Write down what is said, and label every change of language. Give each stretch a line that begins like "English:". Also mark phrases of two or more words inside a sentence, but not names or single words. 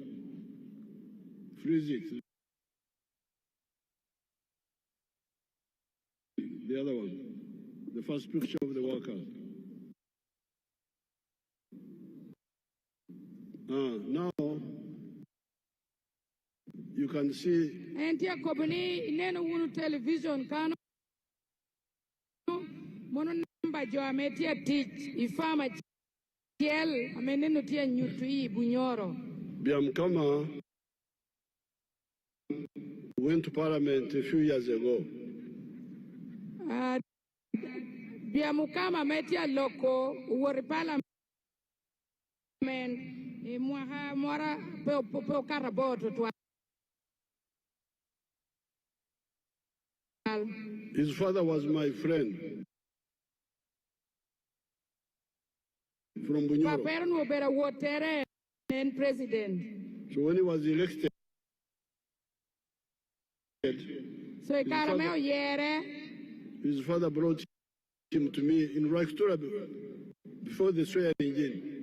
English: Freeze it. The other one. The first picture of the workers. Now you can see. And here,
Alur: Kobuni, ineno unu television kano mono namba jo ametia teach ifama tiel ameneno tia nyutui bunyoro.
English: Biamkama went to Parliament a few years ago.
Alur: Biamukama metia loko uwori Parliament mwara pe karaboto twa.
English: His father was my friend from Bunyoro. President. So when he was elected, his father brought him to me in Rakstura before the swearing in.